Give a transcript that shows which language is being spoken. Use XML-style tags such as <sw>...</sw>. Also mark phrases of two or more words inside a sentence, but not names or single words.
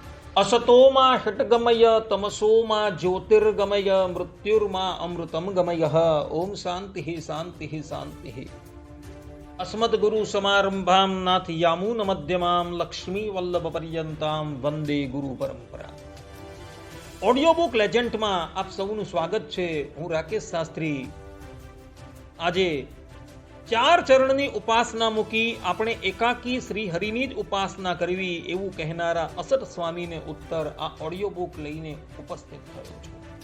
<sa>असतोमा षट्गमय तमसोमा ज्योतिर्गमय मृत्युर्मा अमृतम गमय। ओम शांति शांति शांति। अस्मद्गुरु समारंभाम नाथ यामून मध्यमाम लक्ष्मी वल्लभ पर्यंताम वंदे गुरु परंपरा।</sa> <en>audio book</en> <gu>લેજન્ડમાં આપ સૌનું સ્વાગત છે। હું રાકેશ શાસ્ત્રી। આજે 4 ચરણની ઉપાસના મૂકી આપણે એકાકી શ્રી હરિની જ ઉપાસના કરવી એવું કહેનારા અસત સ્વામીને ઉત્તર આ</gu> <en>audio book</en> <gu>લઈને ઉપસ્થિત થયો છું।</gu>